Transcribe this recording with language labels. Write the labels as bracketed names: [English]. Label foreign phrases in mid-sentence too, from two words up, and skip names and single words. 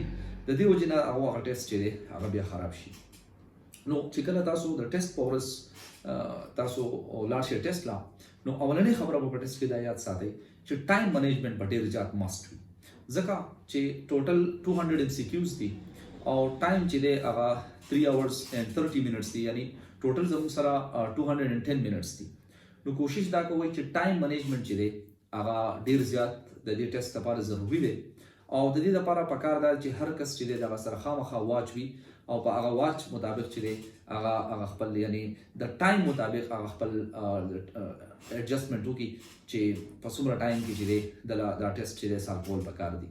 [Pashto] د دې وجې نه هغه ټیسټ چې دی هغه بیا خراب شي. نو چې کله تاسو د ټیسټ په ورځ تاسو لاړ شئ ټیسټ لا، نو اولنۍ خبره به په ټیسټ کې دا یاد ساتئ چې [English] time management [Pashto] به ډېر زیات مست وي، ځکه چې ټوټل [English] 200 MCQs [Pashto] دي او ټایم چې دی هغه [English] 3 hours and 30 minutes [Pashto] دی، یعنی ټوټل زموږ سره 210 minutes دي. نو کوشش دا کوئ چې [English] time management [Pashto] چې دی هغه ډېر زیات د دې ټیسټ لپاره ضروري دی او د دې لپاره پکار ده چې هر کس چې دی دغه سره خامخا واچ وي او په هغه واچ مطابق چې دی هغه خپل یعنی د ټایم مطابق هغه خپل ایڈجسټمنټ وکړي چې په څومره ټایم کې چې دی دا ټیسټ چې دی سال کول پکار دي.